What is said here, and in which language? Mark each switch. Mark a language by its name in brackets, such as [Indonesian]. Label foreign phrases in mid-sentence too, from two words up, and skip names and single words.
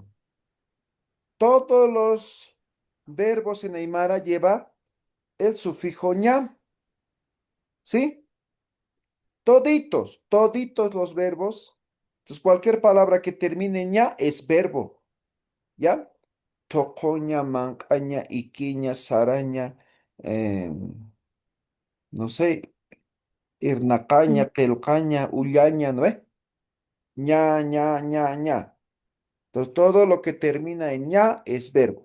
[Spanish] Todos los verbos en Aymara lleva el sufijo ña. ¿Sí? Toditos, toditos los verbos. Entonces, cualquier palabra que termine en ña es verbo. ¿Ya? [Aymara] Tocoña, mancaña, iquiña, saraña, [Spanish] no sé, [Aymara] irnacaña, pelcaña, ullaña, [Spanish] ¿no ve? [Aymara] ña, ña, ña, ña. [Spanish] Entonces, todo lo que termina en ña es verbo.